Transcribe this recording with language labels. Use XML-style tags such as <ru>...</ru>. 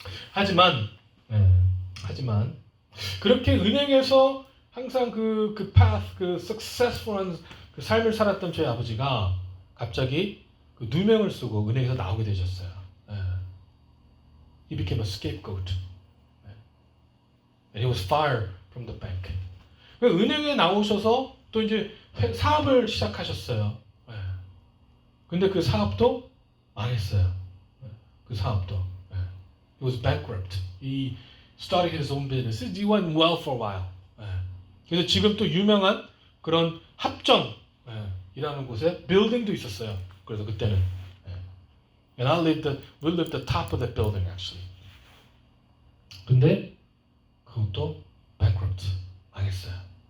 <ko>하지만 그렇게 은행에서 항상 그 path, 그 successful한 그 삶을 살았던 저희 아버지가 갑자기 그 누명을 쓰고 은행에서 나오게 되셨어요.</ko> <en>He became a scapegoat. And he was fired from the bank.</en> <ko>은행에 나오셔서 또 이제 사업을 시작하셨어요. 근데 그 사업도 망했어요. 그 사업도.</ko> <en>He was bankrupt. He started his own business. He went well for a while.</en> <ko>그래서 지금 또 유명한 그런 합정이라는 곳에 빌딩도 있었어요. 그래서 그때는.</ko> <en>And we lived the top of that building actually.</en> <ko>근데 그것도 bankrupt. 망했어요.</ko>